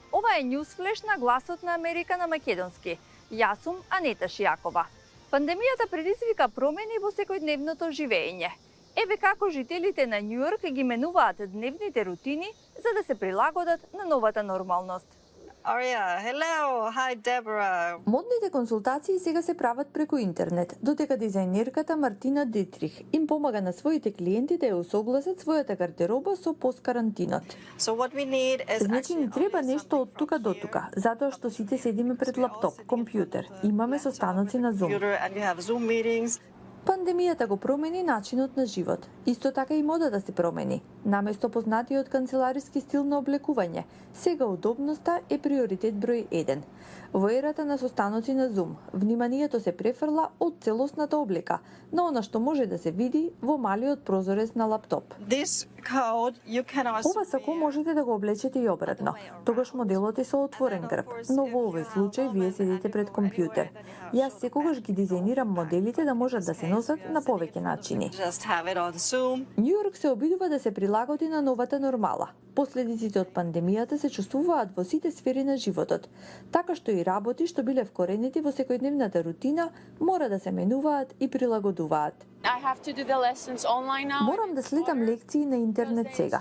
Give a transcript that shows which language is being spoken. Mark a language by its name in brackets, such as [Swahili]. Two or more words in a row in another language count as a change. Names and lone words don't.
[Macedonian] Ова е Newsflash на Гласот на Америка на македонски. Јас сум Анета Шијакова. Пандемијата предизвика промени во секојдневното живење. Еве како жителите на Њујорк ги менуваат дневните рутини за да се прилагодат на новата нормалност. [English] Aria, hello, hi Deborah. [Macedonian] Модните консултации сега се прават преку интернет, додека дизајнерката Мартина Детрих им помага на своите клиенти да ја усогласат својата гардероба со посткарантинот. [English] So what we need is [Macedonian] Значи ни треба нешто од тука до тука, затоа што сите седиме пред лаптоп, компјутер, имаме состаноци на Zoom. [English] and you have Zoom meetings. [Macedonian] Пандемијата го промени начинот на живот. Исто така и модата се промени. Наместо познатиот канцелариски стил на облекување, сега удобноста е приоритет број 1. Во ерата на состаноци на Zoom, вниманието се префрла од целосната облека на она што може да се види во малиот прозорец на лаптоп. [English] This coat you can also [Macedonian] Ова сако можете да го облечете и обратно. Тогаш моделот е со отворен грб, но во овој случај вие седите пред компјутер. Јас секогаш ги дизајнирам моделите да можат да се носат на повеќе начини. [English] just have it on Zoom. [Macedonian] Њујорк се обидува да се прилагоди на новата нормала. Последиците од пандемијата се чувствуваат во сите сфери на животот, така што и работи што биле вкоренети во секојдневната рутина мора да се менуваат и прилагодуваат. Морам да следам лекции на интернет сега.